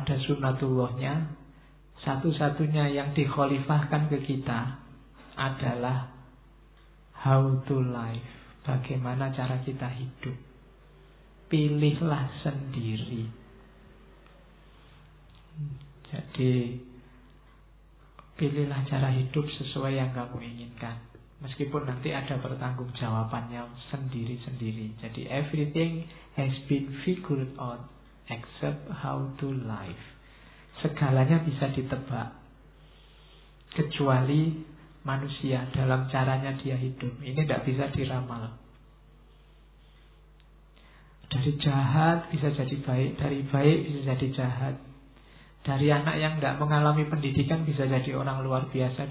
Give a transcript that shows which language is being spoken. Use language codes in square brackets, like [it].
[id] Ada sunatullahnya. Satu-satunya yang dikhalifahkan ke kita adalah [en] how to live. [id] Bagaimana cara kita hidup. Pilihlah sendiri. Jadi pilihlah cara hidup sesuai yang kamu inginkan. Meskipun nanti ada pertanggungjawabannya sendiri-sendiri. Jadi [en] everything has been figured out except how to live. [id] Segalanya bisa ditebak, kecuali manusia dalam caranya dia hidup. Ini tidak bisa diramal. Dari jahat bisa jadi baik, dari baik bisa jadi jahat. Dari anak yang tidak mengalami pendidikan bisa jadi orang luar biasa.